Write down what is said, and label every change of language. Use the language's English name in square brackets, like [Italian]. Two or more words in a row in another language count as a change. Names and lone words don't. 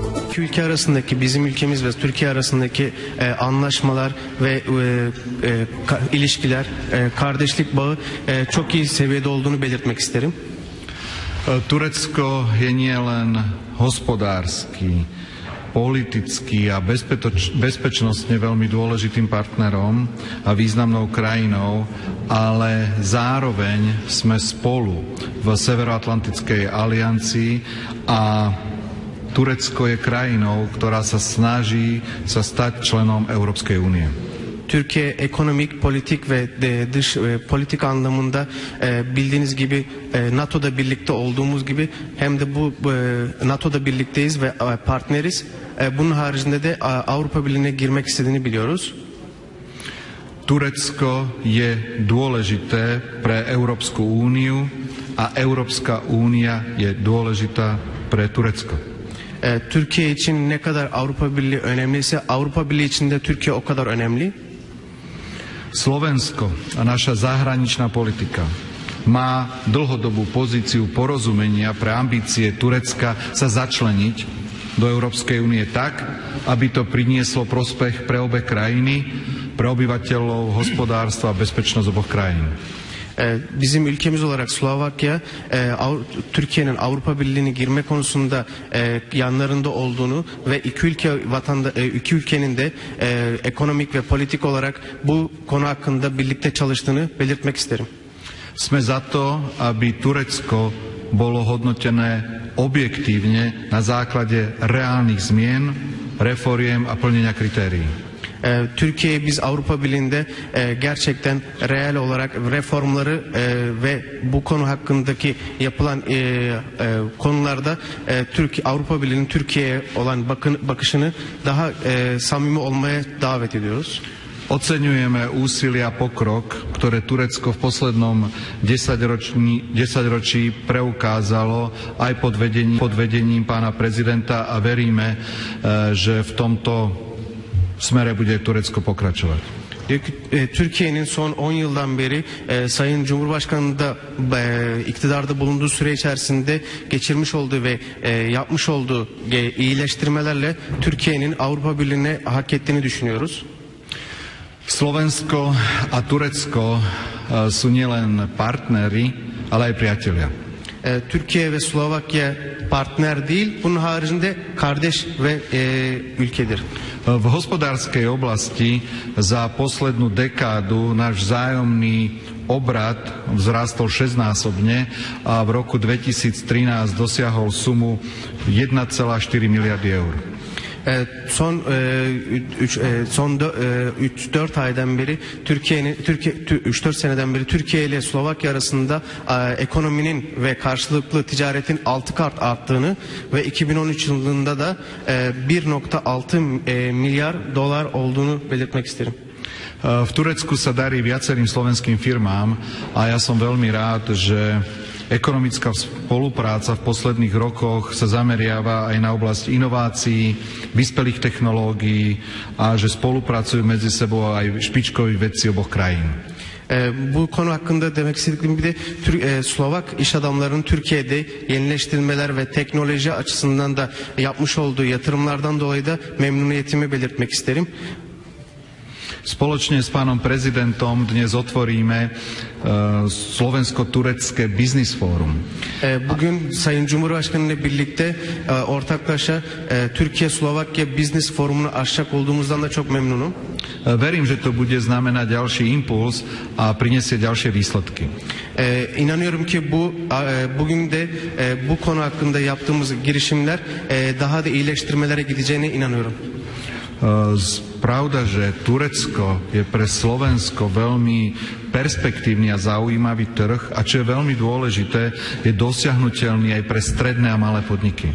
[Turkish] İki ülke arasındaki, bizim ülkemiz ve Türkiye arasındaki anlaşmalar ve ilişkiler, kardeşlik bağı çok iyi seviyede olduğunu belirtmek isterim. [Slovak] Turecko je nielen hospodársky, politický a bezpečnostne veľmi dôležitým partnerom a významnou krajinou, ale zároveň sme spolu v Severoatlantickej aliancii a Turecko je krajinou, ktorá sa snaží sa stať členom Európskej únie. [Turkish] Türkiye ekonomik, politik ve dış politik anlamında bildiğiniz gibi NATO'da birlikte olduğumuz gibi hem de bu NATO'da birlikteyiz ve partneriz. Bunun haricinde de Avrupa Birliği'ne girmek istediğini biliyoruz. [Slovak] Turecko je dôležité pre Európsku úniu a Európska únia je dôležitá pre Turecko. [Turkish] Türkiye için ne kadar Avrupa Birliği önemliyse Avrupa Birliği için de Türkiye o kadar önemli. [Slovak] Slovensko a naša zahraničná politika má dlhodobú pozíciu porozumenia pre ambície Turecka sa začleniť do Európskej únie tak, aby to prinieslo prospech pre obe krajiny, pre obyvateľov, hospodárstva a bezpečnosť oboch krajín. [Turkish] Bizim ülkemiz olarak Slovakya, Türkiye'nin Avrupa Birliği'ne girme konusunda yanlarında olduğunu ve iki ülkenin de ekonomik ve politik olarak bu konu hakkında birlikte çalıştığını belirtmek isterim. [Slovak] Sme za to, aby Turecko bolo hodnotené objektívne na základe reálnych zmien, reforiem a plnenia kritérií. [Turkish] Türkiye'ye biz Avrupa Birliği'nde gerçekten reel olarak reformları ve bu konu hakkındaki yapılan konularda Avrupa Birliği'nin Türkiye'ye olan bakışını daha samimi olmaya davet ediyoruz. [Slovak] Oceňujeme úsilia a pokrok, ktoré Turecko v poslednom desaťročí preukázalo aj pod vedením pána prezidenta a veríme, že v tomto smere bude Turecko pokračovať. [Turkish] Türkiye'nin son 10 yıldan beri Sayın Cumhurbaşkanı da iktidarda bulunduğu süre içerisinde geçirmiş olduğu ve yapmış olduğu iyileştirmelerle Türkiye'nin Avrupa Birliği'ne hak ettiğini düşünüyoruz. [Slovak] Slovensko a Turecko sú nielen partneri, ale aj priatelia. [Turkish] Türkiye ve Slovakya partner değil, bunun haricinde kardeş ve ülkedir. [Slovak] V hospodárskej oblasti za poslednú dekádu náš vzájomný obrat vzrástol 6-násobne a v roku 2013 dosiahol sumu 1,4 miliardy eur. [Turkish] Son 3-4 aydan beri 3-4 seneden beri Türkiye ile Slovakya arasında ekonominin ve karşılıklı ticaretin 6 kat arttığını ve 2013 yılında da 1,6 milyar dolar olduğunu belirtmek isterim. [Slovak] V Turecku sa darí viacerým slovenským firmám a ja som veľmi rád, že ekonomická spolupráca v posledných rokoch sa zameriava aj na oblasť inovácií, vyspelých technológií a že spolupracujú medzi sebou aj špičkoví vedci oboch krajín. [Turkish] Bu konu hakkında demek istediğim bir de Slovak iş adamlarının Türkiye'de yenileştirmeler ve teknoloji açısından da yapmış olduğu yatırımlardan dolayı da memnuniyetimi belirtmek isterim. [Slovak] Spoločne s pánom prezidentom dnes otvoríme Slovensko-turecké Business Forum. [Turkish] Bugün Sayın Cumhurbaşkanı ile birlikte ortaklaşa Türkiye-Slovakya Business Forum'unu açacak olduğumuzdan da çok memnunum. [Slovak] Verím, že to bude znamenať ďalší impuls a prinesie ďalšie výsledky. [Turkish] İnanıyorum ki bugün de bu konu hakkında yaptığımız girişimler daha da iyileştirmelere gideceğine inanıyorum. [Slovak] Pravda, že Turecko je pre Slovensko veľmi perspektívny a zaujímavý trh a čo je veľmi dôležité, je dosiahnuteľný aj pre stredné a malé podniky.